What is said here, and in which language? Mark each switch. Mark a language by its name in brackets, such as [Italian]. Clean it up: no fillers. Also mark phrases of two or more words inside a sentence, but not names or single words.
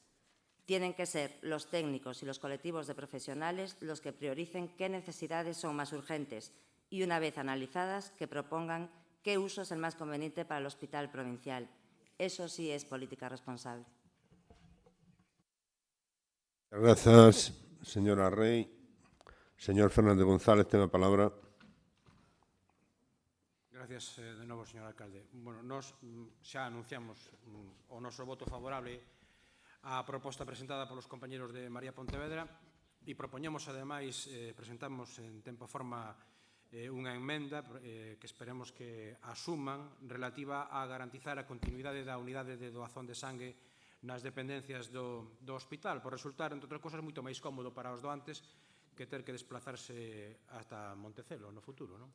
[Spanish] Tienen que ser los técnicos y los colectivos de profesionales los que prioricen qué necesidades son más urgentes y, una vez analizadas, que propongan qué uso es el más conveniente para el hospital provincial. Eso sí es política responsable. Gracias, señora Rey. [Galician] Señor Fernández González, ten a palabra. Gracias de novo, señor alcalde. Bueno, nós xa anunciamos o noso voto favorable á proposta presentada polos compañeros de María Pontevedra e propoñemos, ademais, presentamos en tempo e forma unha emenda que esperemos que asuman relativa a garantizar a continuidade da unidade de doazón de sangue nas dependencias do hospital, por resultar, entre outras cosas, moito máis cómodo para os doantes que ter que desplazarse ata Montecelo no futuro.